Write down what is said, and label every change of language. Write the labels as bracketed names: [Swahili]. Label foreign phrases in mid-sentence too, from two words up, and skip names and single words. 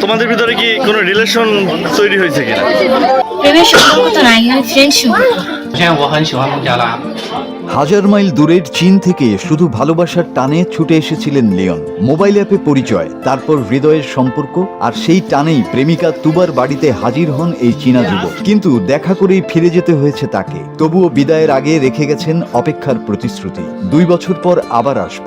[Bangla] তোমাদের ভিতরে কি কোনো রিলেশন তৈরি হয়েছে কিনা? প্রেমের সম্পর্ক তো নাই, ফ্রেন্ড সম্পর্ক। [Chinese] 首先我很喜欢孟加拉， [Bangla] হাজার মাইল দূরের চীন থেকে শুধু ভালোবাসার টানে ছুটে এসেছিলেন লিওন। মোবাইল অ্যাপে পরিচয়, তারপর হৃদয়ের সম্পর্ক, আর সেই টানেই প্রেমিকা তুবার বাড়িতে হাজির হন এই চীনা যুবক। কিন্তু দেখা করেই ফিরে যেতে হয়েছে তাকে। তবুও বিদায়ের আগে রেখে গেছেন অপেক্ষার প্রতিশ্রুতি, 2 বছর পর আবার আসব।